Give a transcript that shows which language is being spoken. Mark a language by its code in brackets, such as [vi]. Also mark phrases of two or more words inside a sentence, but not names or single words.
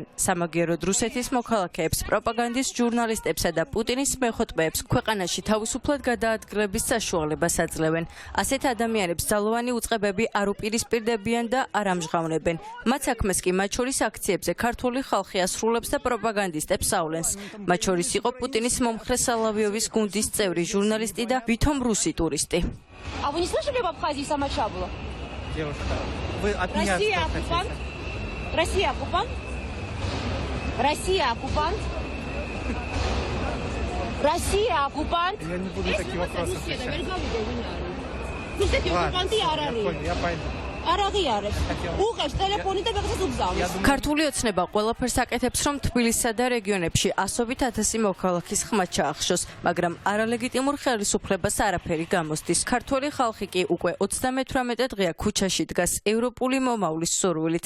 [ka] სამაგიეროდ რუსეთის მოქალაქეებს, პროპაგანდის ჟურნალისტებსა და პუტინის მეხოტბეებს ქვეყანაში თავისუფლად გადაადგილების საშუალებას აძლევენ. ასეთ ადამიანებს ძალოვანი უწყებები არ უპირისპირდებიან და არ ამჟღავნებენ. მათ საქმეს კი მათ შორის აქციებზე ქართული ხალხი ასრულებს და პროპაგანდისტებს ავლენს. მათ შორის იყო პუტინის მომხრე სალავიოვის გუნდის წევრი ჟურნალისტი და ვითომ [ru] русский туристы. А вы не слышали об Абхазии Самача было? Девушка, вы от меня Россия оккупант? Россия оккупант? Россия оккупант? Россия оккупант? Я не буду такие вопросы отвечать. Русские оккупанты Я пойду. [ka] უყევს ტელეფონი და ვიღაცას უგზავნის. ქართული ოცნება ყველაფერს აკეთებს, რომ თბილისსა და რეგიონებში ასობით ათასი მოქალაქის ხმა ჩაახშოს, მაგრამ არალეგიტიმურ ხელისუფლებას არაფერი გამოსდის. ქართული ხალხი კი უკვე 38 დღეა ქუჩაში დგას ევროპული მომავლის სურვილით.